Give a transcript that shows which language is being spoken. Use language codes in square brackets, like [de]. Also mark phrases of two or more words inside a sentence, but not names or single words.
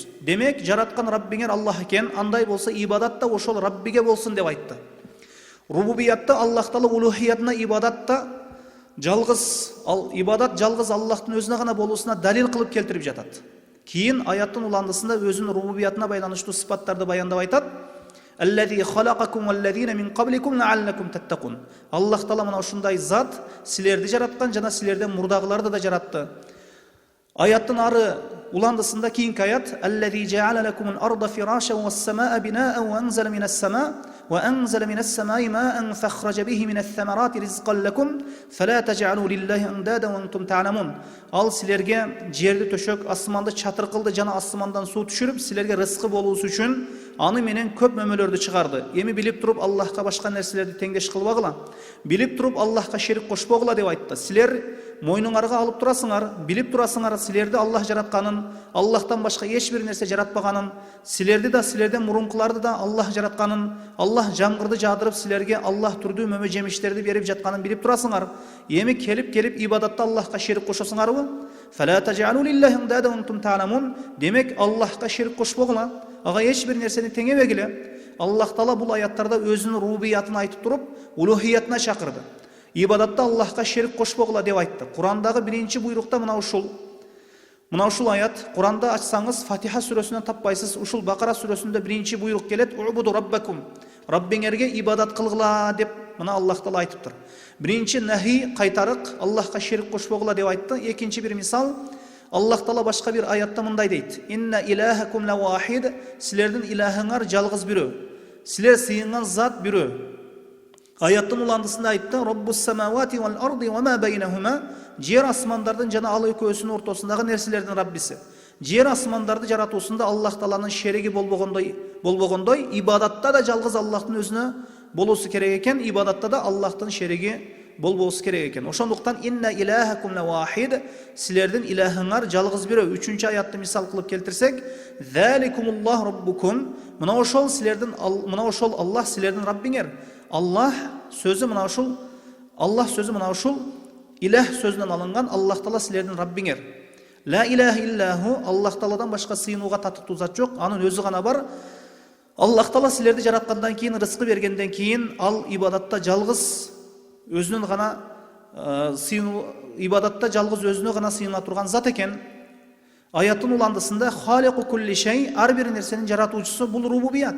[ky] Демек, жараткан Раббиңер Аллах экен, андай болсо ибадат да ошол Раббиге болсун деп айтты. Рубубиятта Аллах Таала улухиятына ибадатта жалгыз Аллахтын өзүнө гана болуусуна далил кылып келтирип жатат. Кийин аяттын уландысында өзүнүн рубубиятына байланыштуу сыпаттарды баяндап айтат. [ar] الذي خلقكم والذين من قبلكم لعلكم تتقون. [ky] Аллах Таала мына ушундай зат силерди жараткан жана силерден мурдагыларды да жаратты. Аяттын ары уландысында кийинки аят: [ar] الذي جعل لكم الأرض فراشا والسماء بناء وأنزل من السماء وأنزل من السماء ماء فأخرج به من الثمرات رزقا لكم فلا تجعلوا لله أندادا وأنتم تعلمون. [ky] Ал силерге жерди төшөк, асманды чатыр кылды жана асмандан суу түшүрүп, силерге рызкы болуусу үчүн аны менен көп мөмөлөрдү чыгарды. Эми билип туруп Аллахка башка нерселерди теңдеш кылбагыла. Билип туруп Аллахка шерик кошпогула деп айтты. Силер мойнуңарга алып турасыңар, билип турасыңар, силерди Аллах жаратканын, Аллахтан башка эч бир нерсе жаратпаганын, силерди да, силерден мурункуларды да Аллах жаратканын, Аллах жамгырды жаадырып силерге Аллах түрдүү мөмө жемиштерди берип жатканын билип турасыңар. Эми келип ибадатта Аллахка шерик кошосуңарбы? [ar] فلا تجعلوا لله أندادا وأنتم تعلمون. [ky] Демек Аллахка шерик кошпогула, ага эч бир нерсени теңебегиле. Аллах Таала бул аяттарда өзүнүн рубубиятын айтып туруп, улухиятына чакырды. Ибадатта Аллахка шерик кошпогула деп айтты. Курандагы биринчи буйрукта мына ушул аят. Куранда ачсаңыз Фатиха сүрөсүнөн таппайсыз. Ушул Бакара сүрөсүндө биринчи буйрук келет: [ar] "اعبدوا ربكم", [ky] Раббиңерге ибадат кылгыла деп мына Аллах Таала айтыптыр. Биринчи нахи, кайтарык, Аллахка шерик кошпогула деп айтты. Экинчи бир мисал, Аллах Таала башка бир аятта мындай дейт: [ar] "إن إلهكم لواحد", [ky] силердин илахыңар жалгыз бирөө. Силер сыйынган зат бирөө. Аяттын уландысында айтты: [ar] "رب السماوات والأرض وما بينهما", [ky] жер асмандардын жана ал экөөсүнүн ортосундагы нерселердин Раббиси. Жер асмандарды жаратуусунда Аллах Тааланын шериги болбогондой, ибадатта да жалгыз Аллахтын өзүнө болуусу керек экен. Ибадатта да Аллахтын шериги болбоосу керек экен. Ошондуктан [ar] إن إلهكم لواحد, [ky] силердин илахыңар жалгыз бирөө. 3-чү аятты мисал кылып келтирсек, [ar] ذلكم الله ربكم, [ky] мына ошол силердин, мына ошол Аллах силердин Раббиңер. Аллах сөзү мына ушул, Аллах сөзү мына ушул илах сөзүнөн алынган. Аллах Таала силердин Раббиңер. [ar] لا إله إلا هو, [ky] Аллах Тааладан башка сыйынууга татыктуу зат жок, анын өзү гана бар. Аллах Таала силерди жараткандан кийин, рызкы бергенден кийин, ал ибадатта жалгыз өзүнүн гана ибадатта жалгыз өзүнө гана сыйына турган зат экен. Аяттын уландысында [ar] خالق كل شيء, [ky] ар бир нерсенин жаратуучусу, бул рубубият.